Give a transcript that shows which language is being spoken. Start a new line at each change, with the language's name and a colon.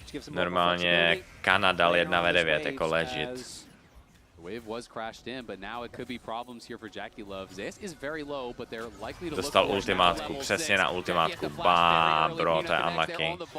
Czech: Normálně Kanada 1v9 jako legit.
English: Wave was crashed in, but now it could be problems here for Jackie Love. Zeus is very low, but they're likely to
Czech: dostal ultimátku, přesně na ultimátku. Bro, to je unlucky.